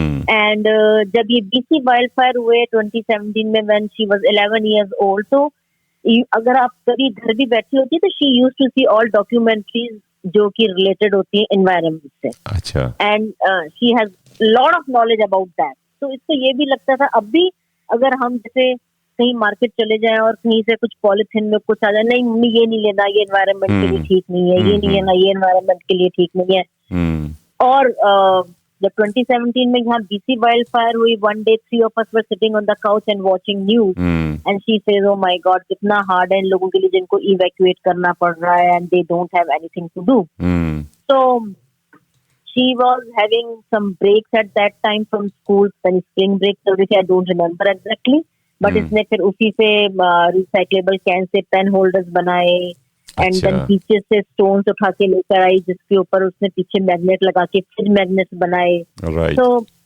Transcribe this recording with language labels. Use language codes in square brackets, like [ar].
[hi] And जब ये BC wild fire हुए 2017 में, [en] when she was 11 years old, [hi] तो अगर आप कभी घर भी बैठी होती तो [en] she used to see all documentaries [hi] जो कि रिलेटेड होती है एनवायरनमेंट से। अच्छा। [en] And she has lot of knowledge about that. [hi] तो इसको ये भी लगता था, अब भी अगर हम जैसे कहीं मार्केट चले जाएं और कहीं से कुछ पॉलिथीन में कुछ आ जाए, नहीं मम्मी ये नहीं लेना, ये एनवायरनमेंट के लिए ठीक नहीं है, ये नहीं लेना, ये एनवायरनमेंट के लिए ठीक नहीं है। और जब 2017 में यहाँ BC वाइल्ड फायर हुई, [en] one day 3 of us were sitting on the couch and watching news, and she says, "Oh my God, [hi] कितना hard है इन लोगों के लिए जिनको evacuate करना पड़ रहा है [en] and they don't have anything to do." So she was having some breaks at that time from school, spring break, so I don't remember exactly, but [hi] इसने फिर उसी से recyclable can से pen holders बनाए, एंड देन पीछे से stones उठा के लेकर आई, जिसके ऊपर उसने पीछे मैग्नेट लगा के फिर मैग्नेट बनाए। [en] तो